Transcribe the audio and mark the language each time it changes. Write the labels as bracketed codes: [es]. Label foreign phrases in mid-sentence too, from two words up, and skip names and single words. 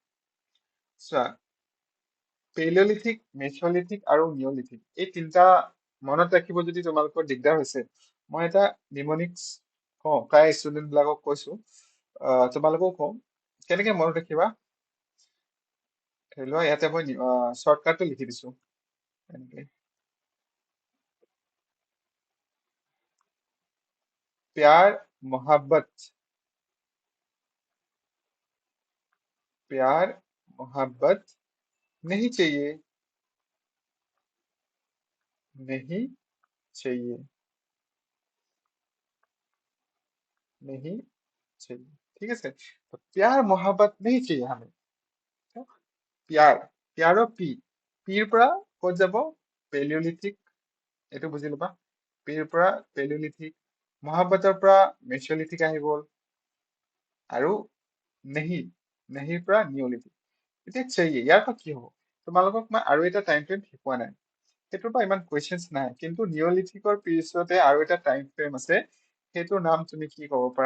[as] চোৱা, পেলিঅলিথিক, মেচলিথিক আৰু নিঅলিথিক, এই তিনিটা মনত ৰাখিব যদি তোমালোকৰ দিগদাৰ হৈছে, মই এটা নিমনিক্স কওঁ, প্ৰায় ষ্টুডেন্ট বিলাকক কৈছো, তোমালোকেও কওঁ, কেনেকে মনত ৰাখিবা। ধৰি লোৱা ইয়াতে মই শ্বৰ্টকাটটো লিখি দিছো এনেকে, [hi] प्यार मोहब्बत, प्यार मोहब्बत नहीं चाहिए, नहीं चाहिए, नहीं चाहिए। [as] ঠিক আছে, তো [hi] प्यार मोहब्बत नहीं चाहिए हमें। তো प्यार, प्यारो पी, [as] পিৰ পৰা ক'ত যাব? পেলিঅলিথিক, এইটো বুজি ল'বা। পিৰ পৰা পেলিঅলিথিক, মহাব্বতৰ পৰা মেচলিথিক আহি গ'ল, আৰু নেহি, নেহিৰ পৰা নিঅলিথিক। এতিয়া চাইয়ে, ইয়াৰ পৰা কি হ'ব? তোমালোকক মই আৰু এটা টাইম ফ্ৰেম শিকোৱা নাই, সেইটোৰ পৰা ইমান কুৱেশ্যনছ নাই, কিন্তু নিঅলিথিকৰ পিছতে আৰু এটা টাইম ফ্ৰেম আছে, সেইটোৰ নাম তুমি কি ক'ব পাৰা?